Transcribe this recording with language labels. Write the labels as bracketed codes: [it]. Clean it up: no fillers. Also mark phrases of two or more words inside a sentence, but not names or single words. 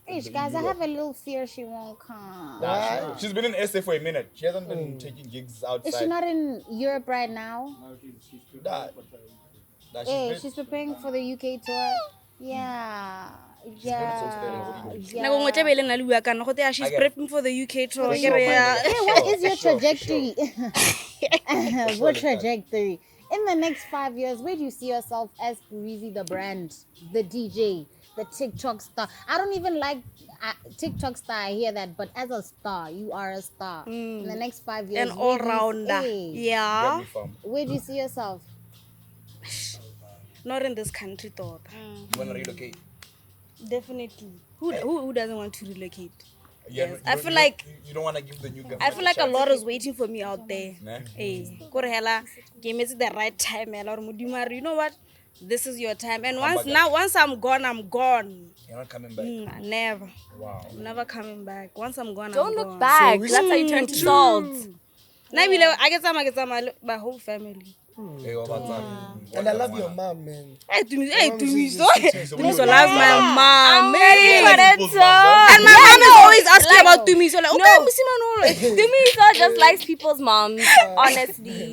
[en] Ish, guys, I have a little fear she won't come. She's been in SA for a minute. She hasn't been taking gigs outside. Is she not in Europe right now? Nah, Hey, been- she's preparing for the UK tour. Yeah. Yeah. [tn] Nako ngwe tlabe e le nna le bua kana go te she's [en] I get- prepping for the UK tour. sure, [tn] Ke re ya- [en] man. Hey, what is your Sure, trajectory? What trajectory? In the next 5 years, where do you see yourself as Pureezy the brand, the DJ, the TikTok star? I don't even like TikTok star, I hear that, but as a star, you are a star. In the next 5 years, An where do you- all-rounder. hey, Get Yeah. me from. where do you see yourself? Not in this country, thought. You wanna relocate? Definitely. Who doesn't want to relocate? Yeah, Yes, you I don't- feel you like- don't- you don't wanna give the new government. I feel like a chance. lot is waiting for me out there. Nah. [tn] Hey, kore hela ke emetse [en] the right time [tn] hela gore Modimo a re, [en] you know what? This is your time. And once I'm gone, I'm gone. You're not coming back. Never. Wow. I'm never coming back. Once I'm gone, Don't I'm look gone. back. That's how you turn to salt. [tn] Na ebile [en] I get some my whole family. Hey, what about that? And I love your mom, man. Hey, Tumiso Tumiso loves my mom. Ready for Hey. it, People's so. moms, And my mom is always asking like- about Tumiso. Like, okay, No. [tn] Musimano. [en] Tumiso just likes people's moms, honestly.